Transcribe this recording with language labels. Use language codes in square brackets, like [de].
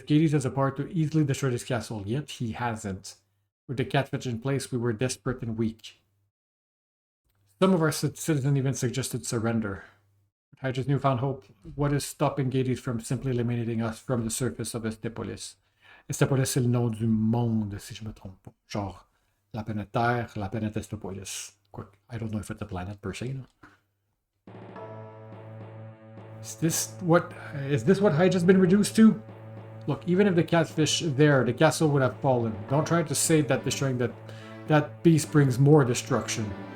[en] Gades has a power to easily destroy this castle, yet he hasn't. With the catfish in place, we were desperate and weak. Some of our citizens even suggested surrender. Hydra's newfound hope. What is stopping Gades from simply eliminating us from the surface of Estepolis? [fr] Estepolis, c'est le nom du monde, si je me trompe pas. Genre, la planète Terre, la planète Estepolis. [en] I don't know if it's a planet per se. No? Is this what Hydra's been reduced to? Look, even if the catfish there, the castle would have fallen. Don't try to say that destroying that beast brings more destruction.